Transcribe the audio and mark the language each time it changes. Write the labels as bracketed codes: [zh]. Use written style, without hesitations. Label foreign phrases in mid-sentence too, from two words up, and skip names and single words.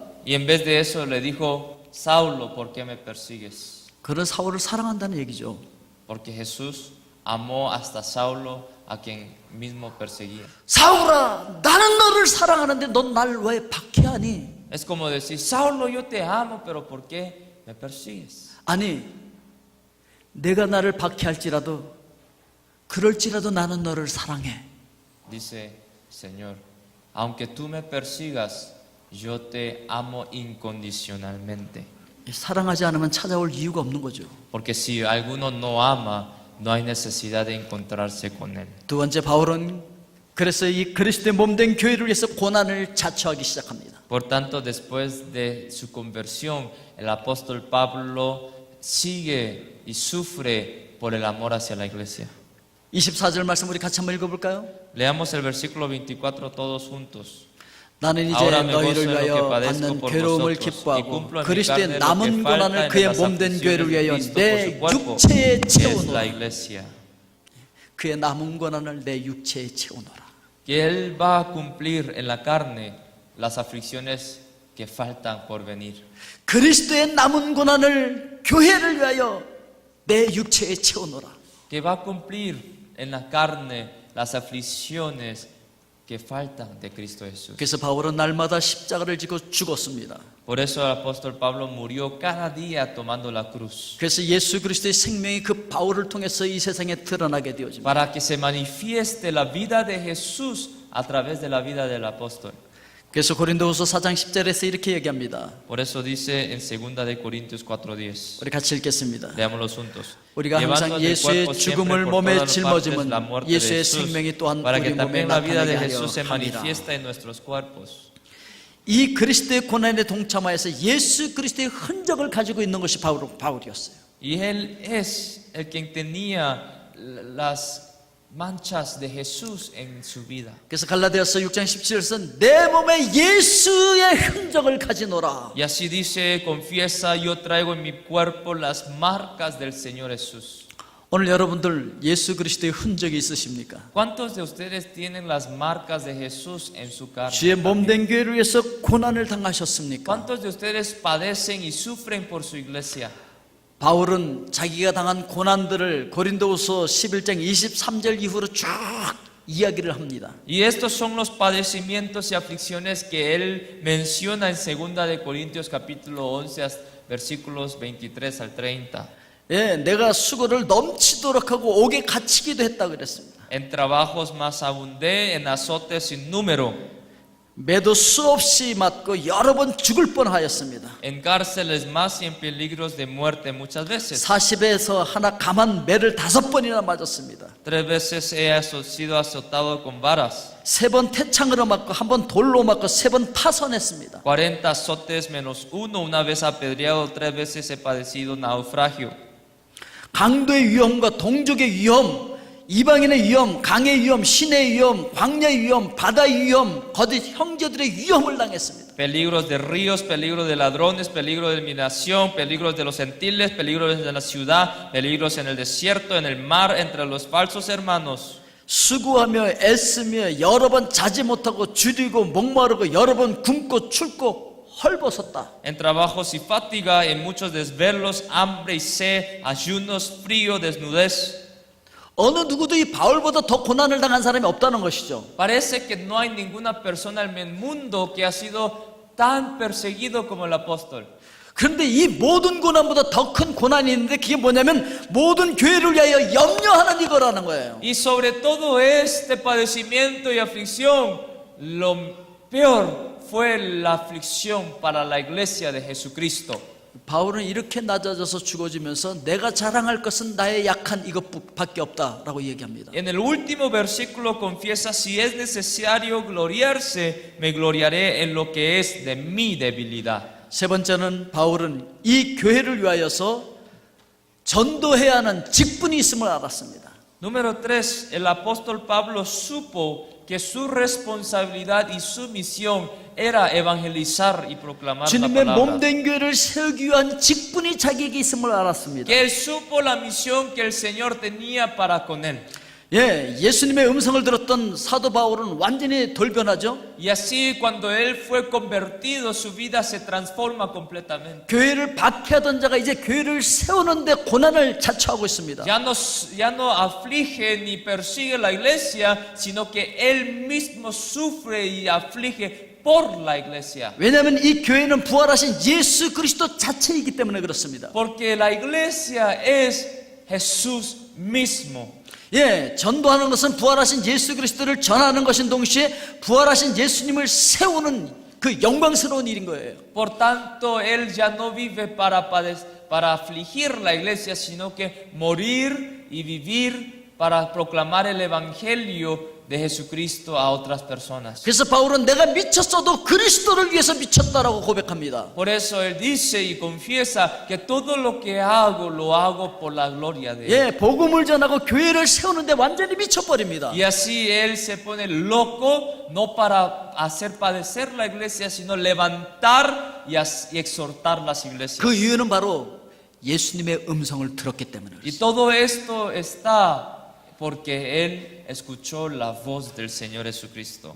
[es] Y en vez de eso le dijo, Saulo, ¿por qué me persigues? [ko] 그런 사울을 사랑한다는 얘기죠. [es] Porque Jesús amó hasta Saulo, a quien mismo perseguía. [ko] 사울아, 나는 너를 사랑하는데 넌 날 왜 박해하니? [es] Es como decir, Saulo, yo te amo, pero ¿por qué me persigues? [ko] 아니, 내가 나를 박해할지라도 그럴지라도 나는 너를 사랑해. [es] Dice, Señor, aunque tú me persigas, yo te amo incondicionalmente. [ko] 사랑하지 않으면 찾아올 이유가 없는 거죠. [es] Porque si alguno no ama, no hay necesidad de encontrarse con él. [ko] 두 번째, 바울은 그래서 이 그리스도의 몸된 교회를 위해서 고난을 자처하기 시작합니다. [es] Por tanto, después de su conversión, el apóstol Pablo sigue y sufre por el amor hacia la iglesia. [ko] 24절 말씀 우리 같이 한번 읽어볼까요? [es] Leamos el versículo 24 todos juntos. [ko] 나는 이제 [es] Ahora me gozo [ko] 너희를 [es] en lo que [ko] 위하여 [es] padezco [ko] 받는 [es] por [ko] 괴로움을 [es] vosotros y [ko] 기뻐하고 [es] cumplo en mi [ko] 그리스도의 [es] carne lo que [ko] 남은 [es] falta [ko] 고난을 [es] en [ko] 그의 [es] las [ko] 몸된 교회를 [es] aflicciones de [ko] 위하여 [es] Cristo por [ko] 내 [es] su cuerpo, [ko] 육체에 [es] que es la [ko] 채우노라. [es] iglesia. [ko] 그의 남은 고난을 내 육체에 채우노라. [es] Que Él va a cumplir en la carne las aflicciones que faltan por venir. [ko] 그리스도의 남은 고난을 교회를 위하여 내 육체에 채우노라. [es] Que va a cumplir en la carne las aflicciones que faltan de Cristo Jesús. [ko] 그래서 바울은 날마다 십자가를 지고 죽었습니다. [es] Por eso el apóstol Pablo murió cada día tomando la cruz. [ko] 그래서 예수 그리스도의 생명이 그 바울을 통해서 이 세상에 드러나게 되어집니다. [es] Para que se manifieste la vida de Jesús a través de la vida del apóstol. [ko] 그래서 고린도후서 4장 10절에서 이렇게 얘기합니다. [es] Por eso dice en 2 de Corintios 4:10. [ko] 우리 같이 읽겠습니다. [es] Leámoslos juntos. [ko] 우리가 항상 예수의 죽음을 몸에 짊어지면 예수의 생명이 또한 [es] para que [ko] 우리 몸에 [es] también la vida de [ko] 나타나게 [es] Jesús se [ko] 하려 함이라. [es] manifiesta en nuestros cuerpos. [ko] 이 그리스도의 고난에 동참하여서 예수 그리스도의 흔적을 가지고 있는 것이 바울이었어요. [es] Y él es el quien tenía las manchas de Jesús en su vida. [ko] 그래서 갈라디아서 6장 17절에서 내 몸에 예수의 흔적을 가지노라. [es] Y así dice, confiesa, yo traigo en mi cuerpo las marcas del Señor Jesús. [ko] 오늘 여러분들 예수 그리스도의 흔적이 있으십니까? [es] ¿Cuántos de ustedes tienen las marcas de Jesús en su carne? [ko] 주의 몸된 교회를 위해서 고난을 당하셨습니까? [es] ¿Cuántos de ustedes padecen y sufren por su iglesia? [ko] 바울은 자기가 당한 고난들을 고린도후서 11장 23절 이후로 쭉 이야기를 합니다. [es] Y estos son los padecimientos y aflicciones que él menciona en 2 de Corintios capítulo 11 versículos 23 al 30. [ko] 예, 내가 수고를 넘치도록 하고 옥에 갇히기도 했다 그랬습니다. [es] En trabajos más abundé, en azotes sin número, [ko] 매도 수없이 맞고 여러 번 죽을 뻔하였습니다. [es] en cárceles más y en peligros de muerte muchas veces. [ko] 40에서 하나 감한 매를 5번이나 맞았습니다. [es] 3 veces he sido azotado con varas. [ko] 3번 태창으로 맞고 1번 돌로 맞고 3번 파손했습니다. [es] 40 azotes menos 1, una vez apedreado, 3 veces he padecido naufragio. [ko] 강도의 위험과 동족의 위험, 이방인의 위험, 강의 위험, 신의 위험, 광야의 위험, 바다의 위험, 거짓 형제들의 위험을 당했습니다. [es] Peligros de ríos, peligros de ladrones, peligros de mi nación, peligros de los gentiles, peligros de la ciudad, peligros en el desierto, en el mar, entre los falsos hermanos. [ko] 수고하며 애쓰며 여러 번 자지 못하고 줄이고 목마르고 여러 번 굶고 춥고 헐벗었다. [es] En trabajos y fatiga, en muchos desvelos, hambre y sed, ayunos, frío, desnudez. [ko] 어느 누구도 이 바울보다 더 고난을 당한 사람이 없다는 것이죠. [es] Parece que no hay ninguna persona en el mundo que ha sido tan perseguido como el apóstol. [ko] 그런데 이 모든 고난보다 더 큰 고난이 있는데 그게 뭐냐면 모든 교회를 위하여 염려하는 이거라는 거예요. [es] Y sobre todo este padecimiento y aflicción, lo peor fue la aflicción para la iglesia de Jesucristo. [ko] 바울은 이렇게 낮아져서 죽어지면서 내가 자랑할 것은 나의 약한 이것밖에 없다라고 얘기합니다. [es] En el último versículo confiesa, si es necesario gloriarse, me gloriaré en lo que es de mi debilidad. [ko] 세 번째는 바울은 이 교회를 위하여서 전도해야 하는 직분이 있음을 알았습니다. [es] Número 3, el apóstol Pablo supo que su responsabilidad y su misión era evangelizar y proclamar la [ko] 주님의 [es] palabra. [ko] 몸된 교회를 세우기 위한 직분이 자기에게 있음을 알았습니다. [es] Que él supo la misión que el Señor tenía para con él. [ko] 예, 예수님의 음성을 들었던 사도 바울은 완전히 돌변하죠. [es] Y así cuando él fue convertido, su vida se transforma completamente. [ko] 교회를 박해하던 자가 이제 교회를 세우는데 고난을 자초하고 있습니다. [es] Ya no aflige ni persigue la iglesia, sino que él mismo sufre y aflige por la iglesia. [ko] 왜냐하면 이 교회는 부활하신 예수 그리스도 자체이기 때문에 그렇습니다. [es] Porque la iglesia es Jesús mismo. [ko] 예, 전도하는 것은 부활하신 예수 그리스도를 전하는 것인 동시에 부활하신 예수님을 세우는 그 영광스러운 일인 거예요. [es] Por tanto, él ya no vive para afligir la iglesia, sino que morir y vivir para proclamar el evangelio de Jesucristo a otras personas. [ko] 그래서 바울은 내가 미쳤어도 그리스도를 위해서 미쳤다라고 고백합니다. [es] Por eso él dice y confiesa que todo lo que hago lo hago por la gloria de él. [ko] 예, 복음을 전하고 교회를 세우는데 완전히 미쳐버립니다. [es] Y así él se pone loco, no para hacer padecer la iglesia, sino levantar y exhortar las iglesias. [ko] 그 이유는 바로 예수님의 음성을 들었기 때문에 [es] Y [ko] 그렇습니다. [es] todo esto está porque él escuchó la voz del Señor Jesucristo.